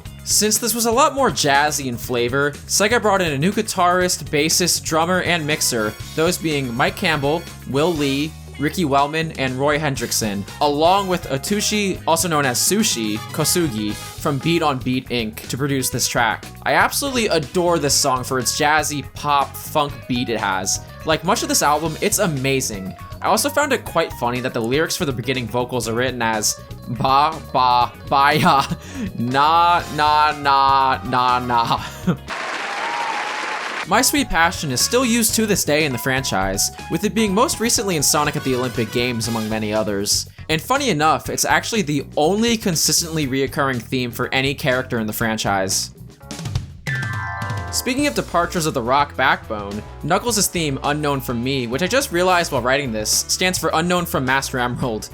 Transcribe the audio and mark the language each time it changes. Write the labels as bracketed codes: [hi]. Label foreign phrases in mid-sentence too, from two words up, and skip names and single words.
[en] Since this was a lot more jazzy in flavor, Sega brought in a new guitarist, bassist, drummer, and mixer, those being Mike Campbell, Will Lee, Ricky Wellman, and Roy Hendrickson, along with Atushi, also known as Sushi, Kosugi, from Beat on Beat Inc. to produce this track. I absolutely adore this song for its jazzy, pop, funk beat it has. Like much of this album, it's amazing. I also found it quite funny that the lyrics for the beginning vocals are written as ba ba ba ya na na na na na. My Sweet Passion is still used to this day in the franchise, with it being most recently in Sonic at the Olympic Games among many others. And funny enough, it's actually the only consistently reoccurring theme for any character in the franchise. Speaking of departures of the rock backbone, Knuckles' theme, Unknown From Me, which I just realized while writing this, stands for Unknown From Master Emerald.